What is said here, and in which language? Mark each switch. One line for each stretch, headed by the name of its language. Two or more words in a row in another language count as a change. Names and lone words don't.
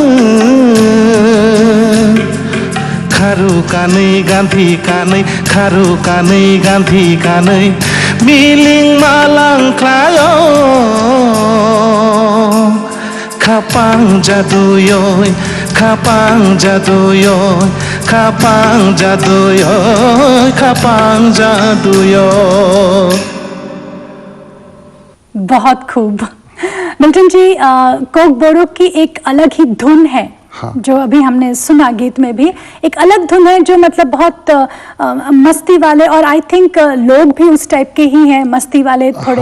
Kok Borok: Kharu kanai ganthi kanai kharu kanai ganthi kanai miling malang klayo Kapang jaduyoy kapang jaduyoy kapang jaduyoy kapang jaduyoy।
Hindi: बहुत खूब मिल्टन जी, कोकबोरक की एक अलग ही धुन है। हाँ। जो अभी हमने सुना गीत में भी एक अलग धुन है जो मतलब बहुत मस्ती वाले, और
English: I think
Hindi: लोग भी उस टाइप के ही हैं, मस्ती वाले थोड़े।